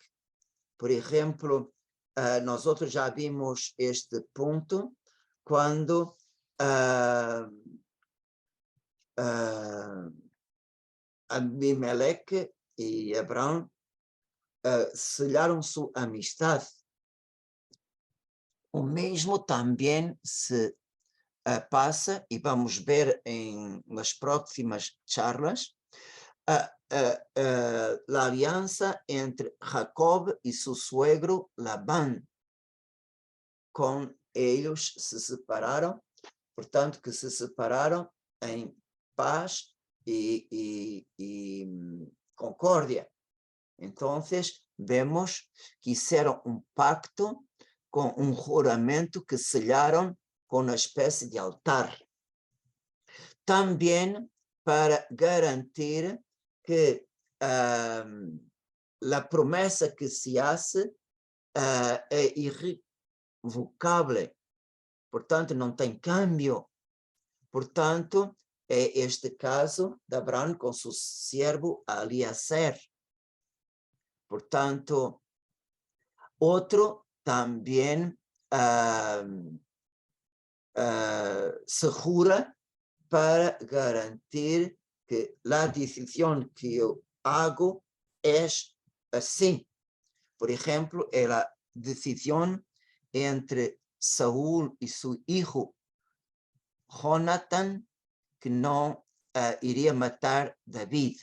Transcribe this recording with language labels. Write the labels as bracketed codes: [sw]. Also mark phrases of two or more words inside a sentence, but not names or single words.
[es] Por ejemplo, nosotros ya vimos este punto cuando Abimelech y Abraham sellaron su amistad. [pt] O mesmo também se passa, e vamos ver nas próximas charlas, a aliança entre Jacob e seu suegro Labán. Com eles se separaram, portanto que se separaram em paz e concórdia. Então, [es] vemos que hicieron pacto [pt] com juramento [es] que sellaron [pt] com uma espécie de altar. Também para garantir que a promessa que [es] se hace [pt] é irrevocável, portanto, não tem cambio. Portanto, é este caso de Abraão com seu servo Eliezer. Portanto, [es] otro también se jura para garantir que la decisión que yo hago es así. Por ejemplo, la decisión entre Saúl y su hijo Jonathan, que no iría a matar a David.